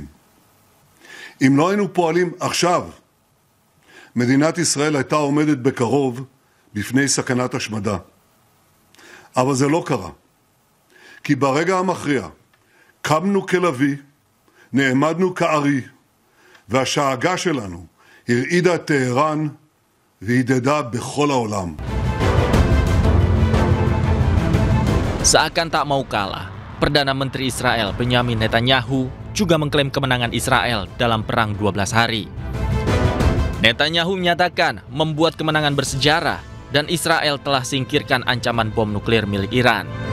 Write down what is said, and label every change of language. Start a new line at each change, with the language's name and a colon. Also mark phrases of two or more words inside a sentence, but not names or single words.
Hebrew: אם לא היינו פועלים עכשיו, מדינת ישראל הייתה עומדת בקרוב בפני סכנת השמדה. אבל זה לא קרה, כי ברגע המכריע קמנו כלבי, נעמדנו כארי, והשאגה שלנו הרעידה את טהרן והידדה בכל העולם.
Indonesian: Seakan tak mau kalah, Perdana Menteri Israel Benjamin Netanyahu juga mengklaim kemenangan Israel dalam perang 12 hari. Netanyahu menyatakan membuat kemenangan bersejarah dan Israel telah singkirkan ancaman bom nuklir milik Iran.